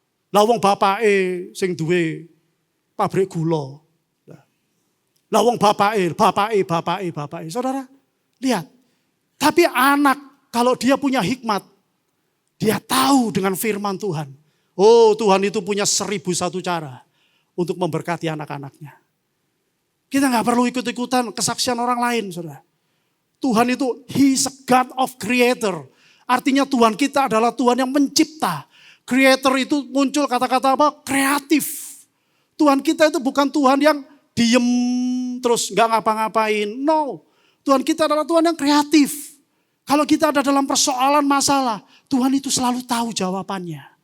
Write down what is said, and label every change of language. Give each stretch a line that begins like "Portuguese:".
Javanese: Lah wong bapake sing duwe pabrik gula. Lah wong bapake.
Indonesian: Saudara, lihat. Tapi anak kalau dia punya hikmat, dia tahu dengan firman Tuhan. Oh, Tuhan itu punya 1001 cara untuk memberkati anak-anaknya. Kita nggak perlu ikut-ikutan kesaksian orang lain, saudara. Tuhan itu,
English: He is a God of creator.
Indonesian: Artinya Tuhan kita adalah Tuhan yang mencipta. Creator itu muncul kata-kata apa? Kreatif. Tuhan kita itu bukan Tuhan yang diem terus nggak ngapa-ngapain. No, Tuhan kita adalah Tuhan yang kreatif. Kalau kita ada dalam persoalan masalah, Tuhan itu selalu tahu jawabannya.